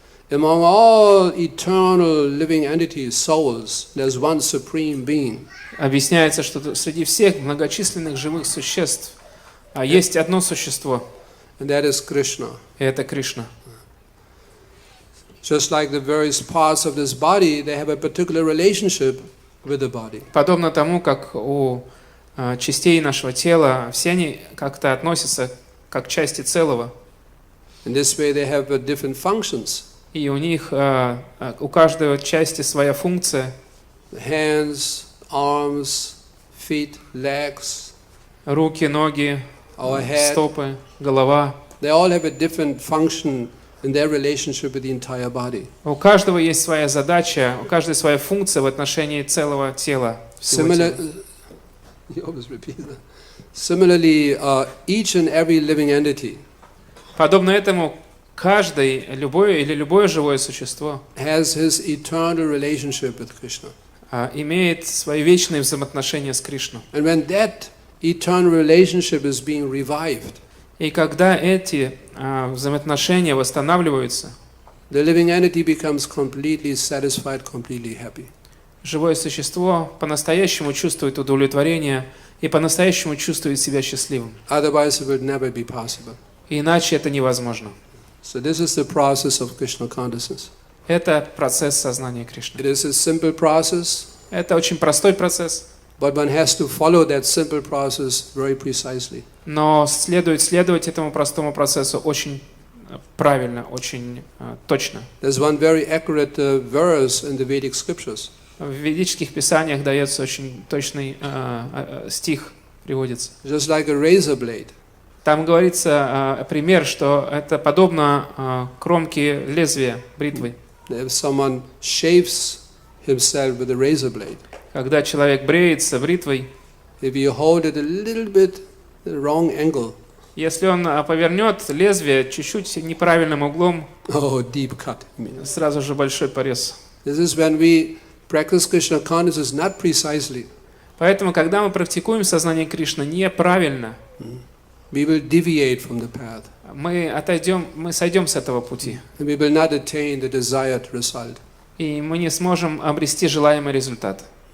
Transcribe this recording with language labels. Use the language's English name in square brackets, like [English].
[English] Among all eternal living entities, souls, there's one supreme being. [Russian] Объясняется, что среди всех многочисленных живых существ есть одно существо, [English] And that is Krishna. [Russian] и это Кришна. [English] Just like the various parts of this body, they have a particular relationship with the body. [Russian] Подобно тому, как у частей нашего тела, все они как-то относятся как части целого. [English] In this way, they have different functions. [Russian] И у них, у каждой части своя функция. [English] Hands, arms, feet, legs, [Russian] Руки, ноги, [English] our head. [Russian] стопы, голова. [English] They all have a different function in their relationship with the entire body. [Russian] У каждого есть своя задача, у каждой своя функция в отношении целого тела. [English] You always repeat that. Similarly, each and every living entity [Russian] Подобно этому, любое живое существо [English] has his eternal relationship with Krishna. [Russian] Имеет свои вечные взаимоотношения с Кришной. [English] And when that eternal relationship is being revived, [Russian] И когда эти взаимоотношения восстанавливаются, [English] the living entity becomes completely satisfied, completely happy. [Russian] живое существо по-настоящему чувствует удовлетворение и по-настоящему чувствует себя счастливым. [English] Otherwise, it would never be possible. [Russian] Иначе это невозможно. [English] So this is the process of Krishna consciousness. [Russian] Это процесс сознания Кришны. [English] It is a simple process, [Russian] Это очень простой процесс, [English] but one has to follow that simple process very precisely. [Russian] но следует следовать этому простому процессу очень правильно, очень точно. [English] There's one very accurate verse in the Vedic scriptures. [Russian] В ведических писаниях дается очень точный стих, приводится. [English] Just like a razor blade. [Russian] Там говорится пример, что это подобно кромке лезвия бритвы. [English] If someone shaves himself with a razor blade, [Russian] Когда человек бреется бритвой, [English] if you hold it a little bit the wrong angle, [Russian] если он повернет лезвие чуть-чуть неправильным углом, [English] deep cut. [Russian] сразу же большой порез. [English] This is when we practice Krishna consciousness not precisely. [Russian] Поэтому, когда мы практикуем сознание Кришны неправильно, [English] we will deviate from the path. [Russian] Мы сойдем с этого пути. [English] And we will not attain the desired result. [Russian] И мы не сможем обрести желаемый результат.